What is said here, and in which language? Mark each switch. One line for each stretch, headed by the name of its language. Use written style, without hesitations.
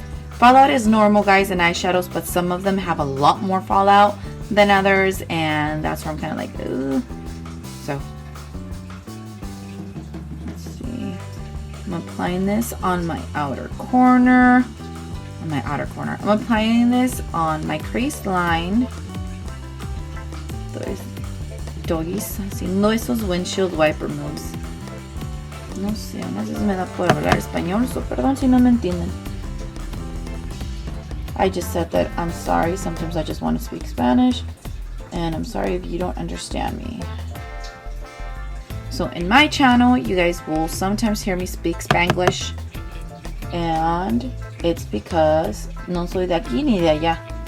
English: Fallout is normal, guys, in eyeshadows, but some of them have a lot more fallout than others, and that's where I'm kind of like, ooh. So, let's see. I'm applying this on my outer corner. I'm applying this on my crease line.
Spanish: Estoy haciendo esos
English: windshield wiper moves.
Spanish: No sé, a veces me da por hablar español, so perdón si no me entienden.
English: I just said that I'm sorry. Sometimes I just want to speak Spanish, and I'm sorry if you don't understand me. So in my channel, you guys will sometimes hear me speak Spanglish, and it's because
Spanish: no soy de aquí ni de allá.